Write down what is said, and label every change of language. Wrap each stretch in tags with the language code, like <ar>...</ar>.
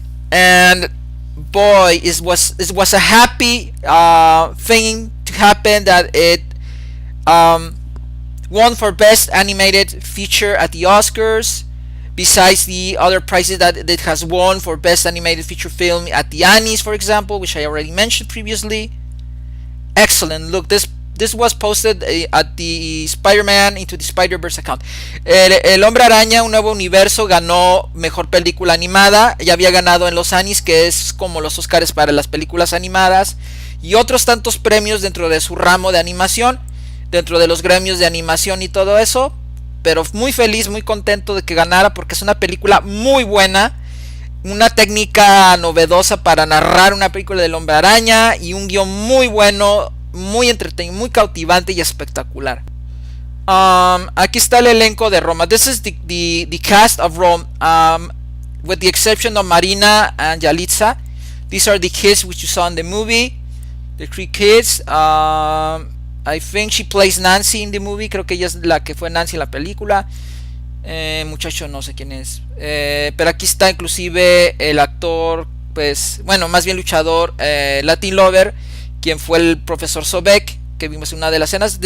<en>And boy, it was a happy thing to happen that it won for Best Animated Feature at the Oscars, besides the other prizes that it has won for Best Animated Feature Film at the Annies, for example, which I already mentioned previously. Excellent. Look, this was posted at the Spider-Man Into the Spider-Verse account.</en> <es>El Hombre Araña, Un Nuevo Universo ganó Mejor Película Animada. Ya había ganado en los Annies, que es como los Oscars para las películas animadas, y otros tantos premios dentro de su ramo de animación, dentro de los gremios de animación y todo eso. Pero muy feliz, muy contento de que ganara, porque es una película muy buena, una técnica novedosa para narrar una película del Hombre Araña, y un guión muy bueno, muy entretenido, muy cautivante y espectacular. Aquí está el elenco de Roma.</es> <en>This is the cast of Rome, with the exception of Marina and Yalitza. These are the kids which you saw in the movie, the 3 kids. I think she plays Nancy in the movie.</en> <es>Creo que ella es la que fue Nancy en la película. Muchacho no sé quién es, pero aquí está inclusive el actor, pues bueno, más bien luchador, Latin Lover, quien fue el profesor Sobek, que vimos en una de las escenas.</es>